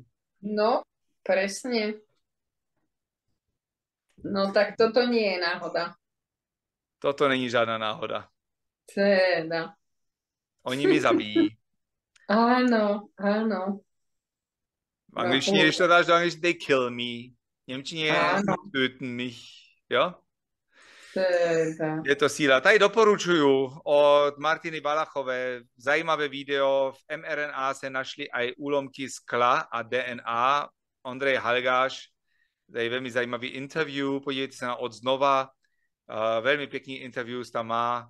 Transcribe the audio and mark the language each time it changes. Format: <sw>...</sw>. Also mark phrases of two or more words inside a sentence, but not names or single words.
<sk>No, presne. No tak toto nie je náhoda.</sk> <cs>Toto není žádná náhoda. Teda. Oni mi zabijí. Áno, áno. V angličtině, když to dáš do angličtiny,</cs> <en>they kill me.</en> <cs>V němčině</cs> <de>töten mich.</de> <cs>Jo? Teda. Je to síla. Tady doporučuju od Martiny Valachové zajímavé video. V mRNA se našly aj úlomky skla a DNA. Ondrej Halgáš, to je velmi zajímavý interview. Podívejte se na Odznova. Velmi pěkný interview tam má.</cs>